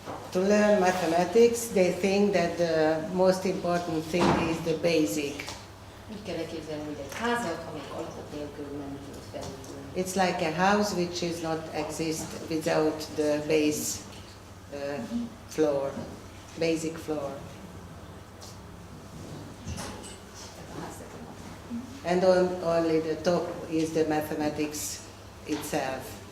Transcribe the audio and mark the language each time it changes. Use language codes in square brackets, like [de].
[en] To learn mathematics, they think that the most important thing is the basic. [hu] Úgy kell elképzelni, hogy egy házat, amelyik alapok nélkül nem tud felépülni. [en] It's like a house which is not exist without the base floor, basic floor. And only the top is the mathematics itself.